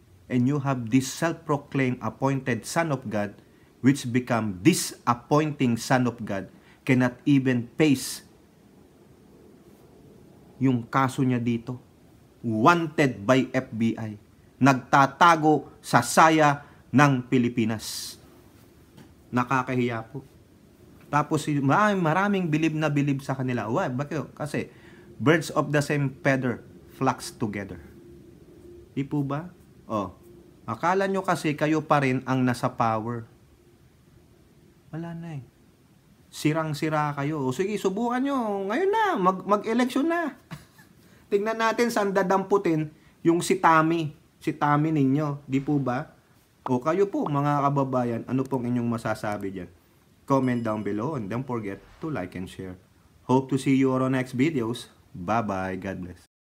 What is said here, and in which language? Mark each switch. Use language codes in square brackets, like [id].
[en] And you have this self-proclaimed appointed son of God, which become disappointing son of God, cannot even face [tl] yung kaso niya dito. [en] Wanted by FBI. [tl] Nagtatago sa saya ng Pilipinas. Nakakahiya po. Tapos maraming bilib na bilib sa kanila. Why? Bakit? [en] Kasi birds of the same feather flocks together. [tl] Di po ba? Akala nyo kasi kayo pa rin ang nasa power. Wala na Sirang-sira kayo. Sige, subukan nyo. Ngayon na, mag-eleksyon na. Tingnan natin saan dadamputin yung si Tommy ninyo. Di po ba? Kayo po, mga kababayan, ano pong inyong masasabi dyan? [en] Comment down below and don't forget to like and share. Hope to see you on our next videos. Bye-bye. God bless.